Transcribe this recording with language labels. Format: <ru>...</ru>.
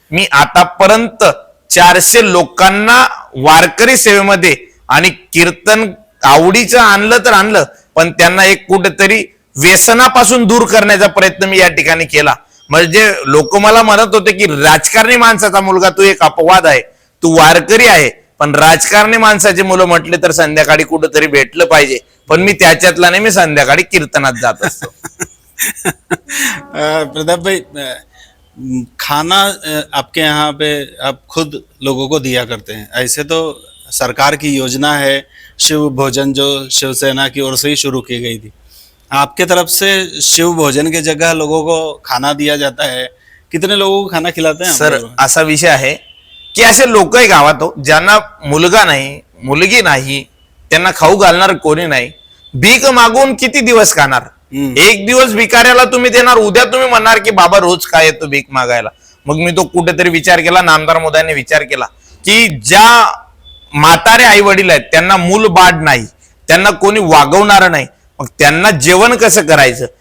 <mr>मी आतापर्यंत 400 लोकांना वारकरी सेवेमध्ये आणि कीर्तन आवडीचं आणलं तर आणलं, पण त्यांना एक कुठेतरी व्यसनापासून दूर करण्याचा प्रयत्न मी या ठिकाणी केला. म्हणजे लोक मला म्हणत होते की राजकारणी माणसाचा मुलगा तू एक अपवाद आहे, तू वारकरी आहे, पण राजकारणी माणसाची मुलं म्हटले तर संध्याकाळी कुठेतरी भेटलं पाहिजे. पण मी त्याच्यातला नाही, मी संध्याकाळी कीर्तनात जात असतो.</mr> <hi>प्रताप भाई, खाना आपके यहाँ पे आप खुद लोगों को दिया करते हैं. ऐसे तो सरकार की योजना है शिव भोजन, जो शिवसेना की ओर से ही शुरू की गई थी. आपके तरफ से शिव भोजन की जगह लोगों को खाना दिया जाता है. कितने लोगों को खाना खिलाते हैं?</hi> <mr>सर, असा विषय आहे की असे लोक आहे गावात हो, ज्यांना मुलगा नाही, मुलगी नाही, त्यांना खाऊ घालणार कोणी नाही. भीक मागून किती दिवस खाणार? एक दिवस भिकाऱ्याला तुम्ही देणार, उद्या तुम्ही म्हणणार की बाबा रोज काय येतो भीक मागायला. मग मी तो कुठेतरी विचार केला, नामदार मोदयांनी विचार केला की ज्या म्हातारे आई वडील आहेत त्यांना मूल बाळ नाही, त्यांना कोणी वागवणार नाही, मग त्यांना जेवण कसं करायचं?</mr>